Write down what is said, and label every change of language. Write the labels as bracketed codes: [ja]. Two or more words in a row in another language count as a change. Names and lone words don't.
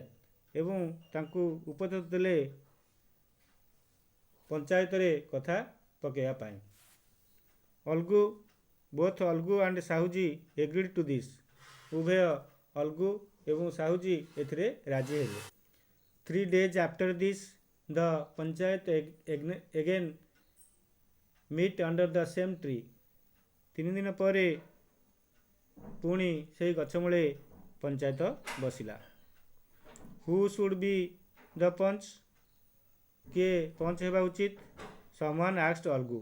[or] ଏବଂ ତାଙ୍କୁ ଉପଦେଶ ଦେଲେ ପଞ୍ଚାୟତରେ କଥା ପକାଇବା ପାଇଁ। [en] Algu both Algu and Sahuji agreed to this. [or] ଉଭୟ ଅଲଗୁ ଏବଂ ସାହୁଜୀ ଏଥିରେ ରାଜି ହେଲେ। [en] 3 days after this the panchayat again met under the same tree. [or] 3 ଦିନ ପରେ ପୁଣି ସେହି ଗଛ ମୂଳେ ପଞ୍ଚାୟତ ବସିଲା। [en] who should be the panch. [or] କିଏ ପଞ୍ଚ ହେବା ଉଚିତ? [en] someone asked Algu.